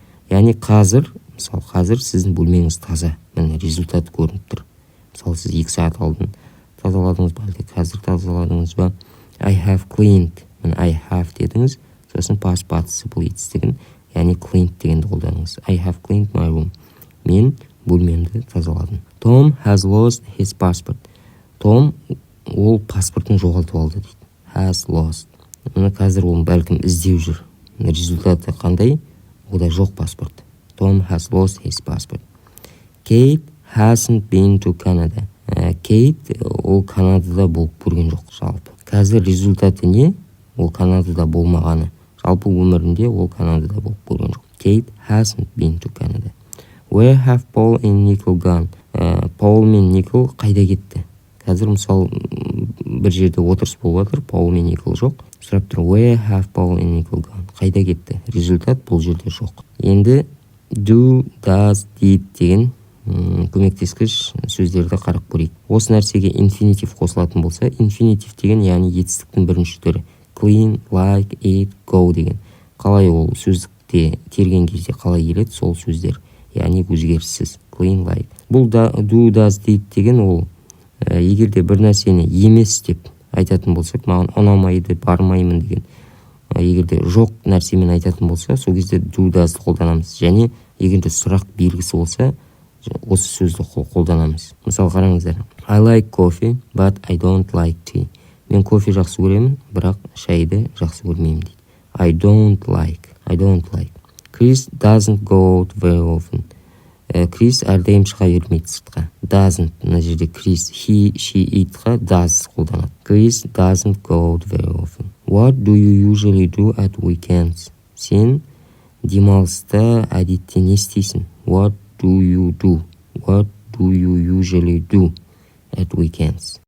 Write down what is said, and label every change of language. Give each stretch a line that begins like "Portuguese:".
Kazakh: Яғни қазір, мысалы, қазір сіздің бөлмеңіз таза. Міне результат көрініп тұр. Мысалы, сіз 2 сағат алдын тазаладыңыз ба, әлде қазір тазаладыңыз ба?
English: I have cleaned.
Kazakh: Міне
English: I have
Kazakh: дедіңіз, сосын past participle етістігін, яғни cleaned дегенді қолданыңыз.
English: I have cleaned my room.
Kazakh: Мен бөлмемді тазаладым.
English: Tom has lost his passport.
Kazakh: Том ол паспортын жоғалтып алды дейді.
English: Has lost.
Kazakh: Мына қазір ол бәлкім іздеу жүр. Результаты қандай? Ода жоқ паспорт.
English: Tom has lost his passport. Kate hasn't been to Canada.
Kazakh: Kate ол Канадада болып көрген жоқ жалпы. Қазір результаты не? Ол Канадада болмағаны. Жалпы өмірінде ол Канадада болып көрген жоқ.
English: Kate hasn't been to Canada. Where have Paul and Nicole gone?
Kazakh: Paul мен Nicole қайда кетті? Қазір мысалы бір жерде отырыс болып жатыр, Paul мен Nicole жоқ. Сұрап тұр,
English: where have Paul and Nicole gone?
Kazakh: Қайда кетті? Результат бұл жерде жоқ. Енді do, does, did деген көмектескіш сөздерді қарап көрейік. Осы нәрсеге инфинитив қосылатын болса, инфинитив деген яғни етістіктің бірінші түрі. Clean, like, eat, go деген. Қалай ол сөздікте терген кезде қалай келеді, сол сөздер. Яғни өзгеріссіз. Clean, like. Бұл do, does, did деген ол егерде бір нәрсені емес деп айтатын болсақ, маған ұнамайды, бармаймын деген. Егерде жоқ нәрсемен айтатын болса, сол кезде do, does қолданамыз. Және егерде сұрақ белгісі болса, осы сөзді қолданамыз. Мысалы қараңыздар.
English: I like coffee, but I don't like tea.
Kazakh: Мен кофе жақсы көремін, бірақ шайды жақсы көрмеймін дейді.
English: I don't like. Chris doesn't go out very often.
Kazakh: Крис әрдайым шыға бермейді сыртқа. Doesn't, мына жерде Крис, he, she, it-ға does қолданады.
English: Chris doesn't go out very often. What do you usually do at weekends?
Kazakh: Сен демалыста әдетте не істейсің?
English: What do you do? What do you usually do at weekends?